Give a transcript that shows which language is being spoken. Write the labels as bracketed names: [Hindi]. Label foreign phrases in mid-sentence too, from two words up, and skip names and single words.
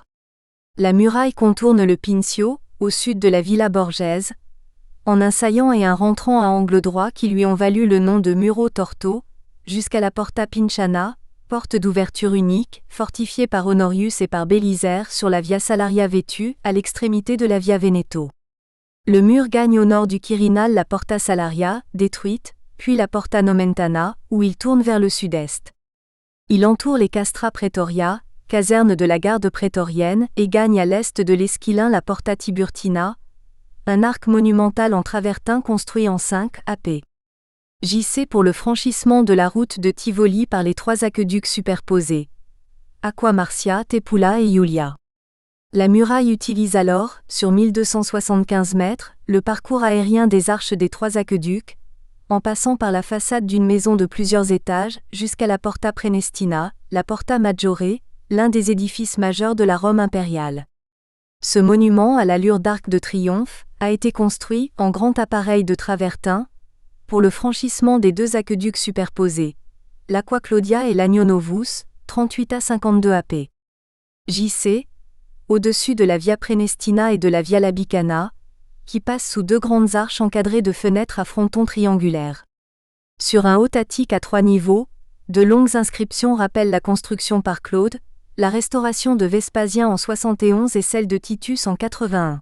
[French] La muraille contourne le Pincio, au sud de la Villa Borghese, en un saillant et un rentrant à angle droit qui lui ont valu le nom de Muro Torto, jusqu'à la Porta Pinciana, porte d'ouverture unique, fortifiée par Honorius et par Bélisaire sur la Via Salaria Vetu, à l'extrémité de la Via Veneto. Le mur gagne au nord du Quirinal la Porta Salaria, détruite, puis la Porta Nomentana, où il tourne vers le sud-est. Il entoure les Castra Praetoria, caserne de la garde prétorienne, et gagne à l'est de l'Esquilin la Porta Tiburtina, un arc monumental en travertin construit en 5 AP. JC pour le franchissement de la route de Tivoli par les 3 aqueducs superposés. Aqua Marcia, Tepula et Iulia. La muraille utilise alors, sur 1275 mètres, le parcours aérien des arches des 3 aqueducs, en passant par la façade d'une maison de plusieurs étages, jusqu'à la Porta Prenestina, la Porta Maggiore, l'un des édifices majeurs de la Rome impériale. Ce monument à l'allure d'arc de triomphe a été construit en grand appareil de travertin pour le franchissement des 2 aqueducs superposés, l'Aqua Claudia et l'Agno Novus, 38 à 52 AP. JC, au-dessus de la Via Prenestina et de la Via Labicana, qui passe sous 2 grandes arches encadrées de fenêtres à frontons triangulaires. Sur un haut attique à 3 niveaux, de longues inscriptions rappellent la construction par Claude, la restauration de Vespasien en 71 et celle de Titus en 81.